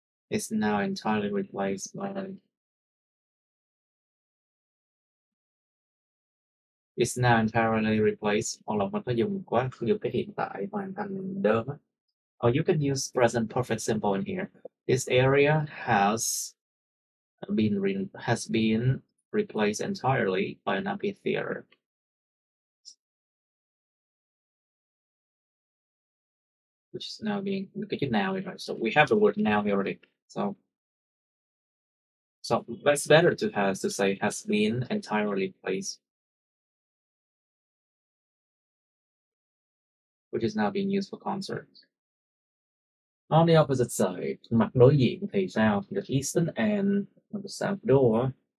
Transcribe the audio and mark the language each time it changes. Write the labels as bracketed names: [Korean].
[English] It's now entirely replaced by It's now entirely replaced, [Vietnamese] hoặc là mình phải dùng cái hiện tại hoàn thành đơn á. [English] Or you can use present perfect simple in here. This area has been replaced entirely by an amphitheater. Which is now being [Vietnamese] cái chữ [English] now here. So we have the word now here already. So that's better to say has been entirely replaced. Which is now being used for concerts. On the opposite side, [Vietnamese] mặt đối diện thì sao? [English] The eastern end of the south door.